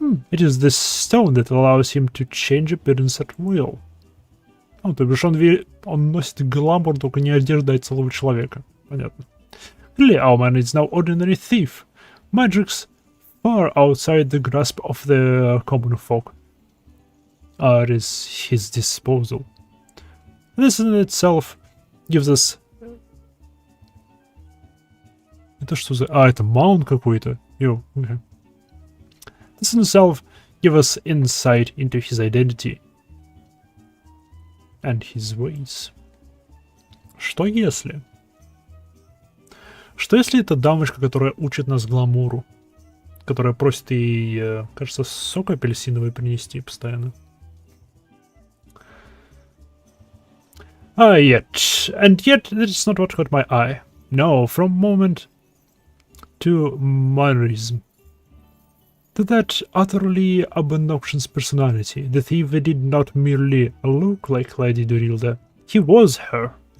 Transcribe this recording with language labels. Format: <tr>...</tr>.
<en>It is this stone that allows him to change appearance at will.</en> <ru>Ну, то бишь он носит гламур, только не одежда, а целого человека. Понятно.</ru> <en>Really, our man is no ordinary thief. Magics far outside the grasp of the common folk are at his disposal. This in itself gives us...</en> <ru>Это что за... это маунт какой-то. Okay.</ru> <en>This in itself gives us insight into his identity and his ways.</en> <ru>Что если? Что если это дамочка, которая учит нас гламуру? Которая просит ей, кажется, сок апельсиновый принести постоянно.</ru> <en>Yet that is not what caught my eye. No, from moment to mannerism. To that utterly obnoxious personality, the thief did not merely look like Lady Dorilda, he was her.</en>